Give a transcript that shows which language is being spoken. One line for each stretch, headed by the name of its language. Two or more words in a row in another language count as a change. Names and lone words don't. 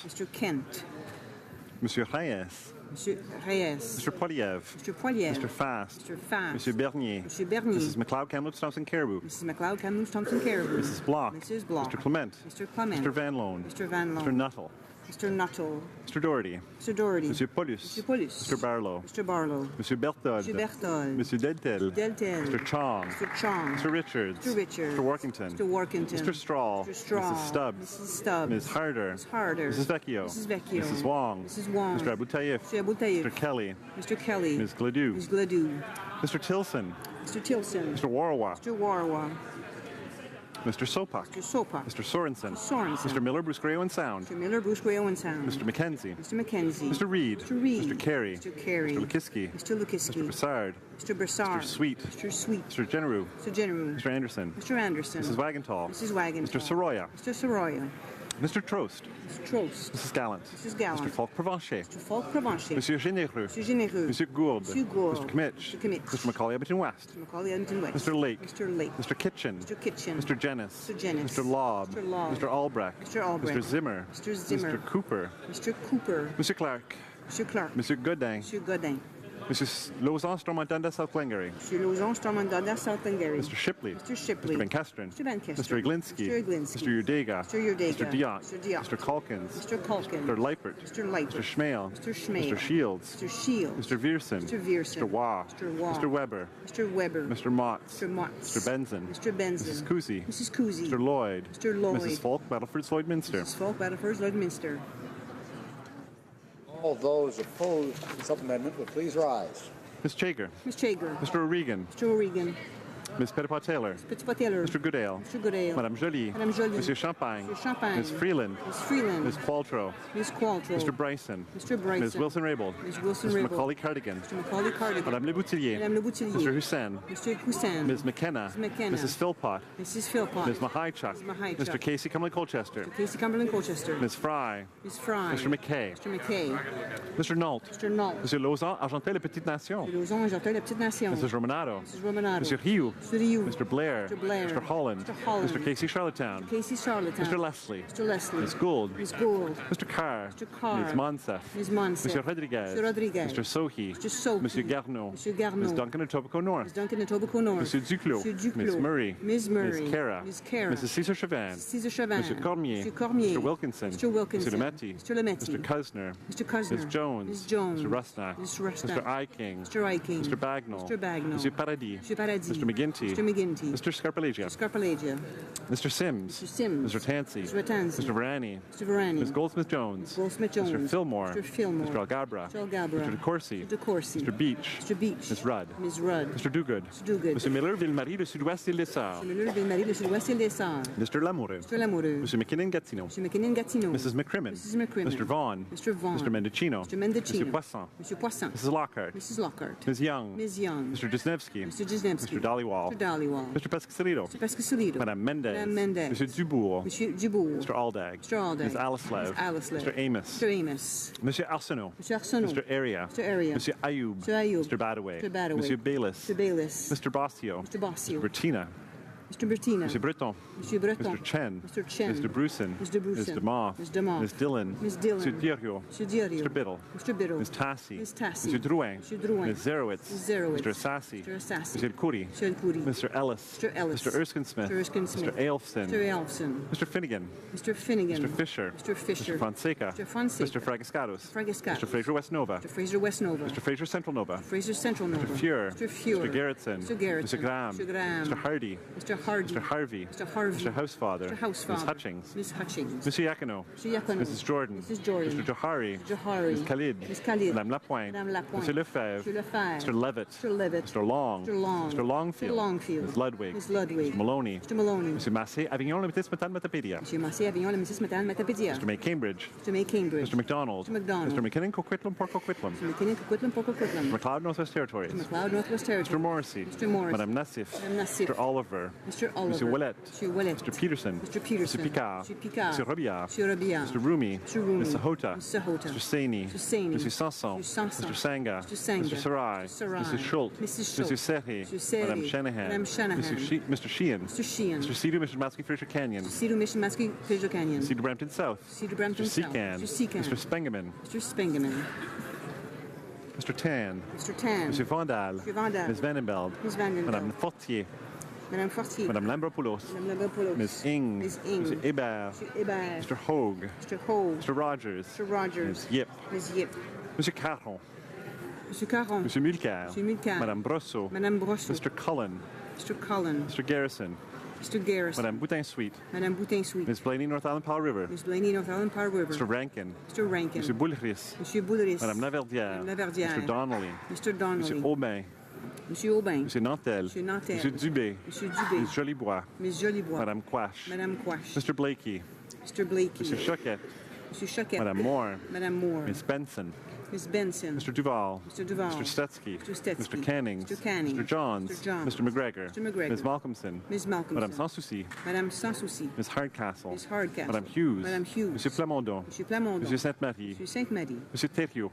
English: Mr. Kent.
French: Monsieur Reyes. Monsieur Reyes.
English: Mr. Poiliev. Mr. Poiliev. Mr. Fast. Mr. Fast.
French: Monsieur Bernier. Monsieur Bernier.
English: Mrs. McLeod, Kamloops, Thompson, Caribou. Mrs. McLeod, Kamloops, Thompson, Caribou. Mrs. Block. Mrs. Block. Mr. Clement. Mr. Clement. Mr. Van Loan. Mr. Van Loan. Mr. Nuttall. Mr. Nuttall. Mr. Doherty. Mr. Doherty.
French: Monsieur Paulus. Monsieur Paulus.
English: Mr. Barlow. Mr. Barlow.
French: Monsieur Berthold. Monsieur Berthold. Monsieur Deltel. Deltel.
English: Mr. Chong. Mr. Chong. Mr. Richards. Mr. Richards. Mr. Workington. Mr. Workington. Mr. Straw. Mr. Straw. Mrs. Stubbs. Mrs. Stubbs. Ms. Harder. Ms. Harder. Mrs. Vecchio. Mrs. Vecchio. Mrs. Wong. Mrs. Wong. Mr. Aboutayev. Mr. Aboutayev. Mr. Kelly. Mr. Kelly. Ms. Gladue. Ms. Gladue. Mr. Tilson. Mr. Tilson. Mr. Warwa. Mr. Warwa. Mr. Sopak. Mr. Sopak. Mr. Sorensen. Mr. Sorensen. Mr. Miller, Bruce Grey and Sound. Mr. Miller, Bruce Gray, Owen Sound. Mr. McKenzie. Mr. McKenzie. Mr. Reed. Mr. Reed. Mr. Carey. Mr. Carey. Mr. Lukiski. Mr. Lukiski. Mr. Broussard. Mr. Broussard. Mr. Sweet. Mr. Sweet. Mr. Generou. Mr. Generou. Mr. Anderson. Mr. Anderson. Mrs. Wagenthal. Mrs. Wagenthal. Mr. Soroya. Mr. Soroya. Mr. Trost. Mr. Trost. Mrs. Gallant. Mrs. Gallant. Mr. Falk Provencher. Mr. Falk Provencher.
French: Monsieur Généreux.
English: Mr. Généreux.
French: Monsieur Gourde. Monsieur Gourde.
English: Mr. Kmitch. Mr. Kmitch. Mr. Macaulay Edmonton West. Mr. Macaulay Edmonton West. Mr. Lake. Mr. Lake. Mr. Kitchen. Mr. Kitchen. Mr. Jennis. Mr. Jennis. Mr. Lobb. Mr. Lobb. Mr. Albrecht. Mr. Albrecht. Mr. Zimmer. Mr. Zimmer. Mr. Cooper. Mr. Cooper.
French: Monsieur Clark.
English: Mr. Clark.
French: Monsieur Godin. Monsieur Godin.
English: Mrs. Lausanne, Stormont-Dundas, South Glengarry. Mr. Lausanne, Stormont-Dundas, South Glengarry. Mr. Shipley. Mr. Shipley. Mr. Van Kesteren. Mr. Van Kesteren. Mr. Iglinski. Mr. Iglinski. Mr. Udega. Mr. Udega. Mr. Diot. Mr. Diot. Mr. Calkins. Mr. Calkins. Mr. Leipert. Mr. Leipert. Mr. Schmale. Mr. Schmale. Mr. Shields. Mr. Shields. Mr. Viersen. Mr. Viersen. Mr. Waugh. Mr. Waugh. Mr. Weber. Mr. Weber. Mr. Motts. Mr. Motts. Mr. Benson. Mr. Benson. Mrs. Cousy. Mrs. Cousy. Mr. Lloyd. Mr. Lloyd. Mrs. Falk, Battleford, Lloydminster. Mrs. Falk, Battleford, Lloydminster. All those opposed to the sub-amendment will please rise. Ms. Chager. Ms. Chager. Mr. O'Regan. Mr. O'Regan. Ms. Petitpas-Taylor. Petitpas-Taylor. Mr. Goodale. Mr. Goodale.
French: Madame Joly. Madame Joly. Monsieur Champagne. Monsieur Champagne.
English: Ms. Freeland. Ms. Freeland. Ms. Qualtrough. Ms. Qualtrough. Mr. Bryson. Mr. Bryson. Ms. Wilson-Raybould. Ms. Mr. Wilson-Raybould. Macaulay Cardigan. Mr. Macaulay Cardigan.
French: Madame Le Boutillier. Madame Le Boutillier.
English: Mr. Hussein. Mr. Hussein. Ms. McKenna. Ms. McKenna. Mrs. Philpott. Mrs. Philpott. Ms. Mahichuk. Ms. Mahichuk. Mr. Casey Cumberland-Colchester. Mr. Casey Cumberland Colchester. Ms. Fry. Ms. Fry. Mr. McKay. Mr. McKay. Mr. Nault. Mr. Nault.
French: Monsieur Lausanne, Argentel, La Petite Nation.
English: Mr. Lausanne, Argentel, La Petite Nation. Mrs. Romanado. Mrs. Romanado.
French: Monsieur Rioux.
English: Mr. Rioux. Mr. Blair. Mr. Blair. Mr. Holland. Mr. Holland. Mr. Casey Charlottetown. Mr. Casey Charlottetown. Mr. Leslie. Mr. Leslie. Ms. Gould. Ms. Gould. Mr. Carr. Mr. Carr. Ms. Monsef. Ms. Monsef.
French: Monsieur Rodriguez.
English: Mr. Rodriguez. Mr. Sohi. Mr. Sohi.
French: Monsieur Garneau. Monsieur Garneau.
English: Ms. Duncan and Etobicoke North. Ms. Duncan and Etobicoke North.
French: Monsieur Duclos. Monsieur Duclos.
English: Ms. Murray. Ms. Murray. Ms. Cara. Ms. Cara. Mrs. Cesar Chauvin. Cesar Chauvin.
French: Monsieur Cormier. Monsieur Cormier.
English: Mr. Wilkinson. Mr. Wilkinson. Mr. Lemaitre. Mr. Lemaitre. Mr. Kusner. Mr. Kusner. Ms. Jones. Ms. Jones. Mr. Rusnak. Mr. Rusnak. Mr. Iking. Mr. Iking. Mr. Bagnall. Mr. Bagnall.
French: Monsieur Paradis.
English: Mr. Paradis. Mr. McGinty. Mr. McGinty. Mr. Scarpalagia. Mr. Scarpalagia. Mr. Sims. Mr. Sims. Mr. Tansey. Mr. Tansey. Mr. Varani. Mr. Varani. Ms. Goldsmith-Jones. Goldsmith-Jones. Mr. Fillmore. Mr. Fillmore. Mr. Algabra. Mr. Algabra. Mr. DeCourcy. Mr. DeCourcy. Mr. Beach. Mr. Beach. Ms. Rudd. Ms. Rudd. Mr. Duguid. Mr. Duguid. Mr. Miller, Ville-Marie, le Sud-Ouest, Île des Sœurs. Mr. Miller, Ville-Marie, le Sud-Ouest, Île des Sœurs. Mr. Lamoureux. Mr. Lamoureux. Mr. McKinnon-Gatineau. Mr. McKinnon-Gatineau. Mrs. McCrimmon. Mrs. McCrimmon. Mr. Vaughan. Mr. Vaughan. Mr. Mendocino. Mr. Mendocino. Mr. Poisson. Mr. Poisson. Mrs. Lockhart. Mrs. Lockhart. Ms. Young. Ms. Young. Mr. Jesnevsky. Mr. Jesnevsky. Mr. Dollywall. Mr. Dollywall. Mr. Pescasolido. Mr. Pescasolido.
French: Madame Mendez. Madame Mendez. Monsieur Dubourg. Monsieur Dubourg.
English: Mr. Aldag. Mr. Aldag. Ms. Alaslev. Ms. Alaslev. Mr. Amos. Mr. Amos.
French: Monsieur Arsenault. Monsieur Arsenault.
English: Mr. Area. Mr. Area.
French: Monsieur Ayoub.
English: Mr. Ayoub. Mr. Badaway. Mr. Badaway.
French: Monsieur Bayless.
English: Mr. Bayless. Mr. Bossio. Mr. Bossio. Mr. Bertina. Mr. Bertina.
French: Monsieur Breton. Monsieur Breton.
English: Mr. Chen. Mr. Chen. Mr. Bruson. Mr. Bruson. Ms. DeMoss. Ms. DeMoss. Ms. Dillon. Ms. Dillon.
French: Monsieur Dirio. Monsieur Dirio.
English: Mr. Biddle. Mr. Biddle. Ms. Tassi. Ms. Tassi.
French: Monsieur Drouin. Monsieur Drouin.
English: Ms. Zerowitz. Ms. Zerowitz. Mr. Assassi. Mr. Assassi.
French: Monsieur Khoury. Monsieur Khoury.
English: Mr. Ellis. Mr. Ellis. Mr. Erskine Smith. Mr. Erskine Smith. Mr. Ailfson. Mr. Ailfson. Mr. Finnegan. Mr. Finnegan. Mr. Fisher. Mr. Fisher. Mr. Fonseca. Mr. Fonseca. Mr. Fragascados. Fragascados. Mr. Fraser West Nova. Mr. Fraser West Nova. Mr. Fraser Central Nova. Fraser Central Nova. Mr. Fuhr. Mr. Fuhr. Mr. Gerritsen. Mr. Gerritsen. Mr. Graham. Mr. Graham. Mr. Hardy. Mr. Hardy. Mr. Harvey. Mr. Harvey. Mr. Housefather. Mr. Housefather. Ms. Hutchings. Ms. Hutchings.
French: Monsieur Yakino.
English: Mr. Yakino. Mrs. Jordan. Mrs. Jordan. Mr. Johari. Mr. Johari. Ms. Khalid. Ms. Khalid.
French: Madame Lapointe. Madame Lapointe. Monsieur Lefebvre. Monsieur Lefebvre.
English: Mr. Levitt. Mr. Levitt. Mr. Long. Mr. Long. Mr. Longfield. Mr. Longfield. Ms. Ludwig. Ms. Ludwig. Mr. Maloney. Mr. Maloney.
French: Monsieur Massé, Avignon, Limited, Smithon, Metapédia. Monsieur Massé, Avignon,
English: Mrs. Metal, Metapédia. Mr. May Cambridge. Mr. May Cambridge. Mr. McDonald. Mr. McDonald. Mr. McKinnon, Coquitlam, Port Coquitlam. Mr. McKinnon, Coquitlam, Port Coquitlam. Mr. McLeod, Northwest Territories. Mr. McLeod, Northwest Territories. Mr. Morrissey. Mr. Morrissey.
French: Madame Nassif. Madame Nassif.
English: Mr. Oliver. Mr. Oliver.
French: Monsieur Ouellet. Monsieur Ouellet.
English: Mr. Peterson. Mr. Peterson. Mr. Picard. Mr. Picard. Mr. Robillard.
French: Monsieur Robillard.
English: Mr. Rumi. Mr. Rumi. Mr. Hota. Mr. Hota. Mr. Saini. Mr. Saini. Mr. Sanson. Mr. Sanson. Mr. Sanga. Mr. Sanga. Mr. Sarai. Mr. Sarai. Mrs. Schultz. Mrs. Schultz. Mr. Serri. Mr. Serri.
French: Madame Shanahan. Madame Shanahan.
English: Mr. Sheehan. Mr. Sheehan. Mr. Cedar, Mr. Matsky, Fisher Canyon. Cedar Mission, Maskey, Fisher Canyon. Cedar Brampton South. Cedar Brampton Mr. South. Seacan. Mr. Seacan. Mr. Spengeman. Mr. Spengeman. Mr. Tan. Mr. Tan. Mr. Vandal. Mr. Vandal. Ms. Vandenbeld. Ms. Vandenbeld.
French: Madame Fortier. Madame Fortier. Madame Lambropoulos. Madame Lambropoulos.
English: Ms. Ing. Ms. Ing. Mr. Hébert. Mr. Hébert. Mr. Hogue. Mr. Hogue. Mr. Rogers. Mr. Rogers. Ms. Yip. Ms. Yip.
French: Monsieur Caron. Monsieur Caron. Monsieur Mulcair. Monsieur Mulcair. Madame Brosseau. Madame Brosseau.
English: Mr. Cullen. Mr. Cullen. Mr. Garrison. Mr. Garrison.
French: Madame Boutin-Sweet. Madame Boutin-Sweet.
English: Ms. Blaney, North Island Powell River. Ms. Blaney, North Island Powell River. Mr. Rankin. Mr. Rankin.
French: Monsieur Boulris. Monsieur Boulris. Madame Laverdière. Madame Laverdière.
English: Mr. Donnelly. Mr. Donnelly.
French: Monsieur Aubin. Monsieur Aubin. Monsieur Nantel. Monsieur Nantel. Monsieur Dubé. Monsieur Dubé.
English: Ms. Jolibois. Ms. Jolibois.
French: Madame Quash. Madame Quash.
English: Mr. Blakey. Mr. Blakey.
French: Monsieur Choquette. Monsieur Choquette. Madame Moore. Madame Moore.
English: Ms. Benson. Ms. Benson. Mr. Duval. Mr. Duval. Mr. Stetsky. Mr. Stetsky. Mr. Cannings. Mr. Cannings. Mr. Johns. Mr. Johns. Mr. McGregor. Mr. McGregor. Ms. Malcolmson. Ms. Malcolmson.
French: Madame Sans Souci. Madame Sans Souci.
English: Ms. Hardcastle. Ms. Hardcastle.
French: Madame Hughes. Madame Hughes. Monsieur Plamondon. Monsieur Plamondon. Monsieur Sainte-Marie. Monsieur Sainte-Marie. Monsieur Thériault.